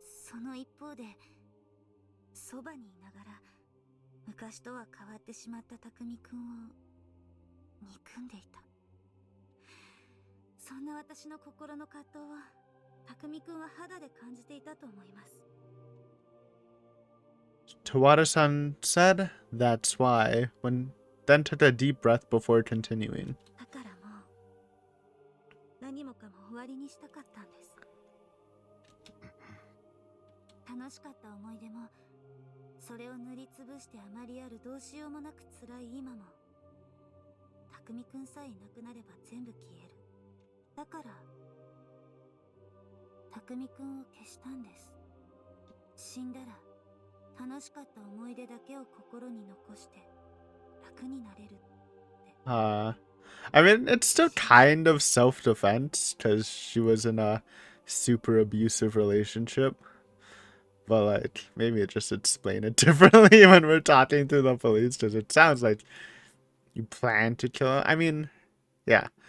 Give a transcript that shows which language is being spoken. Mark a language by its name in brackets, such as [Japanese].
[Japanese] その一方で、そばにいながら、昔とは変わってしまった匠くんを憎んでいた。そんな私の心の葛藤は、匠くんは肌で感じていたと思います。 [English] Tawada-san said that's why, then took a deep breath before continuing. [Japanese] だからもう何もかも終わりにしたかったんです。楽しかった思い出も、それを塗りつぶしてあまりあるどうしようもなく辛い今も、匠くんさえいなくなれば全部消える。だから、匠くんを消したんです。死んだら、楽しかった思い出だけを心に残して楽になれるって。 [English] I mean, it's still kind of self-defense because she was in a super abusive relationship. But like, maybe just explain it differently when we're talking to the police, because it sounds like you plan to kill him. I mean, yeah.